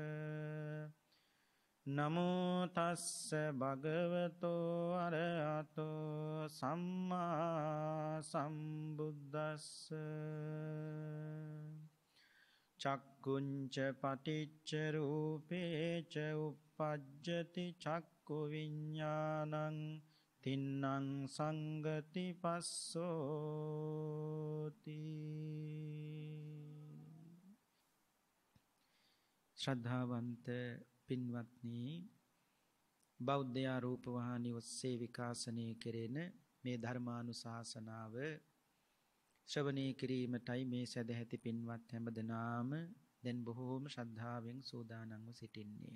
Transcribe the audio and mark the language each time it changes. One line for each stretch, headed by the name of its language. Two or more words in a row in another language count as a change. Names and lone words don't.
Pali: නමෝ තස්ස භගවතෝ අරහතෝ සම්මා සම්බුද්දස්ස චක්කුංච පටිච්ච රූපේච uppajjati චක්කු විඤ්ඤාණං තින්නං සංගති පස්සෝති.
Sinhala: ශ්‍රද්ධාවන්ත පින්වත්නි, බෞද්ධ රූපවාහිනිය ඔස්සේ විකාශනය කෙරෙන මේ ධර්මානුශාසනාව ශ්‍රවණය කිරීමටයි මේ සදැහැති පින්වත් හැමදෙනාම දැන් බොහෝම ශ්‍රද්ධාවෙන් සූදානම්ව සිටින්නේ.